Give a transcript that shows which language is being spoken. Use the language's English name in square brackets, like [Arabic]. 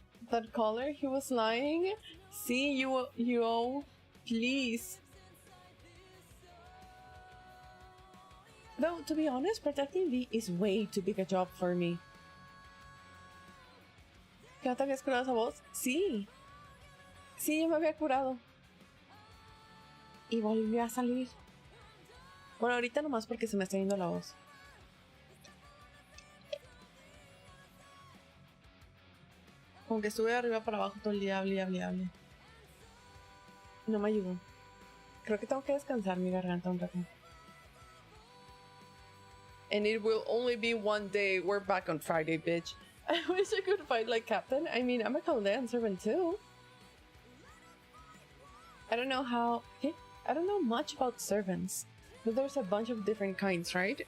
[English] That caller, he was lying. See, you, please. Though, to be honest, protecting V is way too big a job for me. [Spanish] ¿Que no te habías curado esa voz? Sí. Sí, yo me había curado. Y volvió a salir. Bueno, ahorita nomás porque se me está yendo la voz. Como que estuve de arriba para abajo todo el día, hable. No me ayudó. Creo que tengo que descansar mi garganta un rato. [English] And it will only be one day. We're back on Friday, bitch. I wish I could fight like Captain. I mean, I'm a Chaldean servant too. I don't know much about servants, but there's a bunch of different kinds, right?